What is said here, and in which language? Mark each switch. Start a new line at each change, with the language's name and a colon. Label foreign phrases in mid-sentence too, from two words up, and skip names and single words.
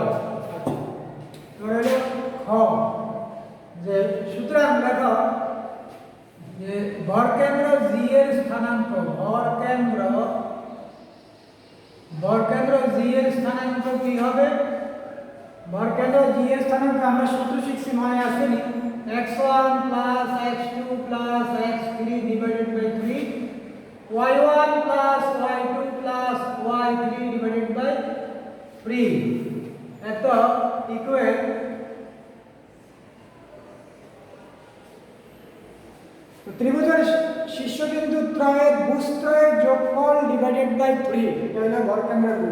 Bangla: আচ্ছা, এবার হলো খ যে সুতরাং দেখো যে ভরকেন্দ্র জি এর স্থানাঙ্ক, ভরকেন্দ্র জি এর স্থানাঙ্ক কি হবে? ভরকেন্দ্র জি এর স্থানাঙ্ক আমরা সূত্র শিখছি, মনে আসেনি?
English: x1 plus x2 plus x3 divided by 3, y1 plus y2 plus y3 divided by 3,
Bangla: এত ইকুয়াল ত্রিভুজের শীর্ষবিন্দু ত্রয়ের ভুজত্রয়ের যোগফল
English: divided by 3,
Bangla: এটা হলো ভরকেন্দ্রের ভুজ।